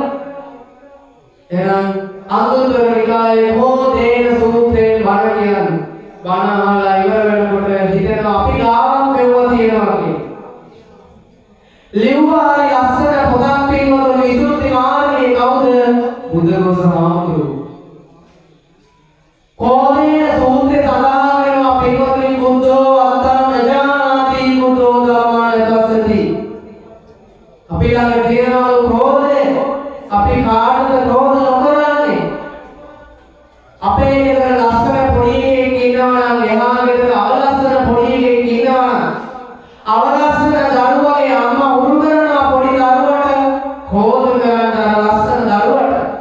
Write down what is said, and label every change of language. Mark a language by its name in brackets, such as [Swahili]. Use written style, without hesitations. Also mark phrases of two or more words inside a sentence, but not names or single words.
[Sinhala] එහෙනම් අංගුත්තර නිකායේ හෝදේන සූත්‍රයෙන් බණ කියන්නේ බණ අහලා ඉවර වෙනකොට හිතෙනවා අපි ගාවක් මෙවුව තියෙනවා කියලා. ලිව්වා හරි ලස්සන පොතක් පින්වතුනි විසුද්ධි මාර්ගයේ කවුද? බුදුරජාණන් වහන්සේ. හෝදේන සූත්‍රය සඳහන් වෙනවා පින්වතුනි [Pali] බුද්ධෝ අත්තං නජානාති බුද්ධෝ ධම්මං පස්සති. [Sinhala] අපි ළඟ තියෙනවා ක්‍රෝධය. අපි කාටද ක්‍රෝධ නොකරන්නේ? අපේ ගෙදර ලස්සන පොඩි එකෙක් ඉන්නවා නම් එහා ගෙදර අවලස්සන පොඩි එකෙක් ඉන්නවා නම් අවලස්සන දරුවගේ අම්මා උරු කරනවා පොඩි දරුවට ක්‍රෝධ කරන්න අර ලස්සන දරුවට.